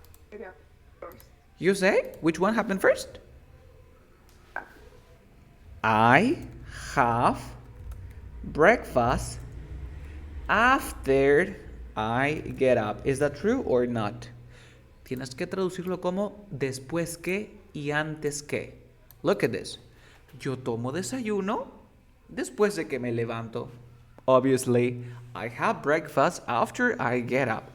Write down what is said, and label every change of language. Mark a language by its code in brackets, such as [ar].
[en] Get up first. You say? Which one happened first? I have breakfast after I get up. Is that true or not? [es] Tienes que traducirlo como después que y antes que. [en] Look at this. [es] Yo tomo desayuno después de que me levanto. [en] Obviously, I have breakfast after I get up.